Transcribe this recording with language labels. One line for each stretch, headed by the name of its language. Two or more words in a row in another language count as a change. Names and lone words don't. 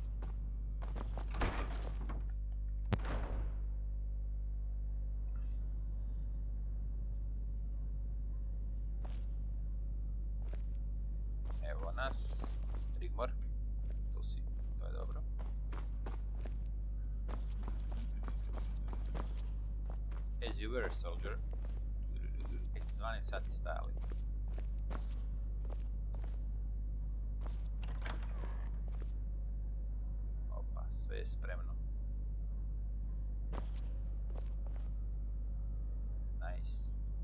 Serbian: Evo nas, Rigmor, tu si, to je dobro.
English: As you were, soldier.
Serbian: Jeste 12 sati stajali. Opa, sve je spremno.
English: Nice.